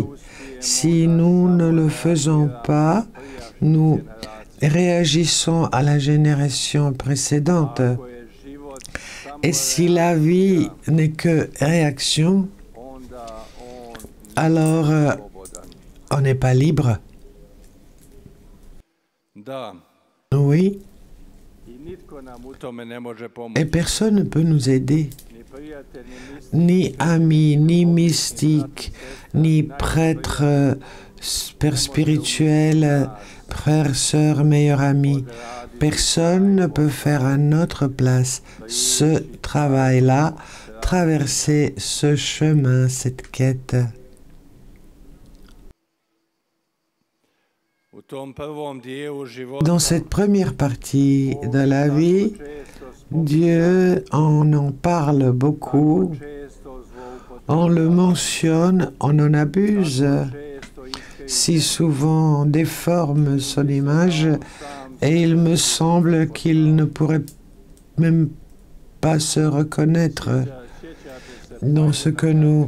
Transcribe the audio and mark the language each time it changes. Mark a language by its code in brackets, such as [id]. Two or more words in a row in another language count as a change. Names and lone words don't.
[fr] Si nous ne le faisons pas, nous réagissons à la génération précédente. Et si la vie n'est que réaction, alors on n'est pas libre. [hr] Da. [fr] Oui, [hr] I nitko nam u tome ne može [fr] et [hr] pomoći. [fr] personne ne peut nous aider. [hr] Ni prijatelj, ni [fr] Ni amis, ni mystiques, ni prêtres, pères spirituels, frères, sœurs, meilleurs amis. Personne ne peut faire à notre place ce travail-là, traverser ce chemin, cette quête. [hr] u tom prvom dijelu života. [fr] Dans cette première partie de la vie, Dieu en parle beaucoup, on le mentionne, on en abuse, si souvent on déforme son image, et il me semble qu'il ne pourrait même pas se reconnaître dans ce que nous...